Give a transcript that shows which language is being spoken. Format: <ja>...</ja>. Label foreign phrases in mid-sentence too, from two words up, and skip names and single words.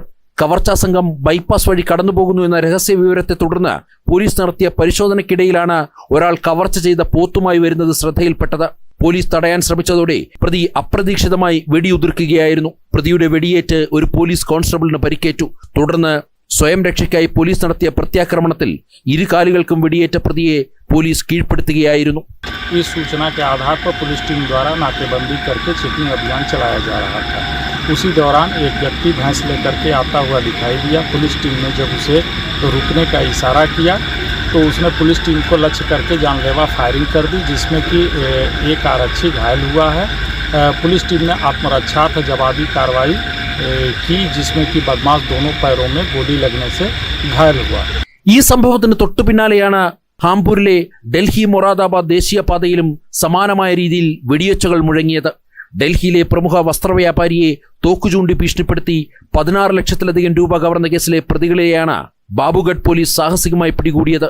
<ml>കവർച്ചാ സംഘം ബൈപ്പാസ് വഴി കടന്നുപോകുന്നു എന്ന രഹസ്യ വിവരത്തെ തുടർന്ന് പോലീസ് നടത്തിയ പരിശോധനയ്ക്കിടയിലാണ് ഒരാൾ കവർച്ച ചെയ്ത പോത്തുമായി വരുന്നത് ശ്രദ്ധയിൽപ്പെട്ടത്. പോലീസ് തടയാൻ ശ്രമിച്ചതോടെ പ്രതി അപ്രതീക്ഷിതമായി വെടിയുതിർക്കുകയായിരുന്നു. പ്രതിയുടെ വെടിയേറ്റ് ഒരു പോലീസ് കോൺസ്റ്റബിളിന് പരിക്കേറ്റു. തുടർന്ന് സ്വയം രക്ഷയ്ക്കായി പോലീസ് നടത്തിയ പ്രത്യാക്രമണത്തിൽ ഇരുകാലുകൾക്കും വെടിയേറ്റ പ്രതിയെ പോലീസ് കീഴ്പ്പെടുത്തുകയായിരുന്നു.</ml> <hi>ഈ सूचना के आधार पर पुलिस टीम द्वारा नाकेबंदी करके चेकिंग अभियान चलाया जा रहा था। उसी दौरान एक व्यक्ति भैंस लेकर के आता हुआ दिखाई दिया। पुलिस टीम ने जब उसे रुकने का इशारा किया तो उसने पुलिस टीम को लक्ष्य करके जानलेवा फायरिंग कर दी, जिसमें कि एक आरक्षी घायल हुआ है। पुलिस टीम ने आत्मरक्षार्थ जवाबी कार्रवाई की, जिसमें कि बदमाश दोनों पैरों में गोली लगने से घायल हुआ।</hi> <ml>ഈ സംഭവത്തിന് തൊട്ടു പിന്നാലെയാണ് ഹാംപൂരിലെ ഡൽഹി മൊറാദാബാദ് ദേശീയപാതയിലും സമാനമായ രീതിയിൽ വെടിയൊച്ചകൾ മുഴങ്ങിയത്. ഡൽഹിയിലെ പ്രമുഖ വസ്ത്രവ്യാപാരിയെ തോക്കുചൂണ്ടി ഭീഷണിപ്പെടുത്തി 16 ലക്ഷത്തിലധികം രൂപ കവർന്ന കേസിലെ പ്രതികളെയാണ് ബാബുഗഡ് പോലീസ് സാഹസികമായി പിടികൂടിയത്.</ml>